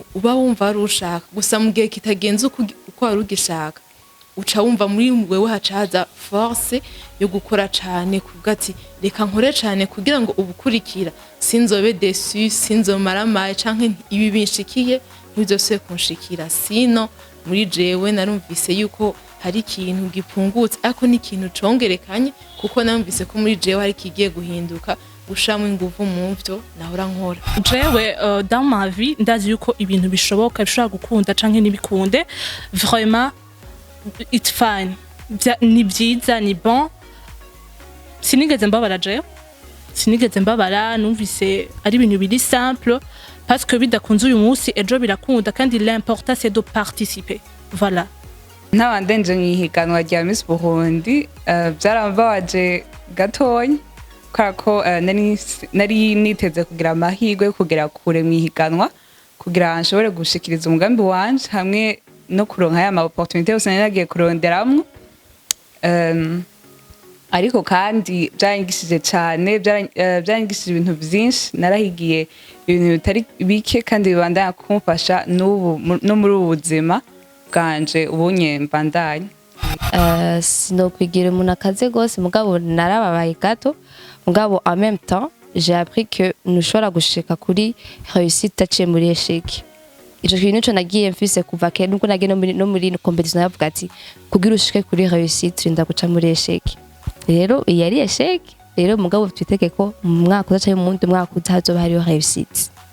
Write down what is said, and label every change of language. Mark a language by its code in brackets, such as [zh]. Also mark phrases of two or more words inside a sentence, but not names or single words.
[rn] uba wumva ari ushaka gusa mu gihe kitagenze uko wari ugishaka uca wumva muri wewe hacaza force yo gukora cane kuvuga ati reka nkore cane kugira ngo ubukurikira sinzobe déçu sinzomara maye canke ibi binshikiye ntibizose kunshikira sino muri jewe narumvise yuko hari ikintu gipungutse ariko ni ikintu congerekanye kuko narumvise ko muri jewe hari kigiye guhinduka gushiramo inguvu mu vyo nahora nkora. jewe [fr] dans ma vie [rn] ndazi yuko ibintu bishoboka bishobora gukunda canke nibikunde vraiment [en] it's fine. [rn] Ni byiza ni bon. Sinigeze mbabara jewe, sinigeze mbabara, numvise ari ibintu biri simple parce que bidakunze uyu munsi ejo birakunda kandi [fr] l'important c'est de participer. Voilà. [rn] Ntabandenje mwihiganwa rya Miss Burundi byarambabaje gatonya kubera ko nari niteze kugira amahirwe yo kugera kure mwihiganwa kugira nshobore gushikiriza umugambi wanje hamwe no kuronka ya ma opportunité yose naragiye kuronderamwo. Ariko kandi byanyigishije cyane, byanyigishije ibintu byinshi, narahigiye ibintu bitari bike kandi bibandanya kumfasha n'ubu no muri ubu buzima bwanje ubunye mbandanya. Sinokwigira umuntu akaze gose mugabo narababaye gato mugabo [fr] en même temps j'ai appris que [rn] nushobora gushika kuri réussite taciye muri échec. Ico kintu cyo nagiye mfise kuva kera nuko nagiye no muri competition yavuga ati kugira ushike kuri réussite urinda guca muri échec. Rero yari échec, rero mugabo twiteke ko mu mwaka uzaca mu wundi mwaka utazoba hariho réussite.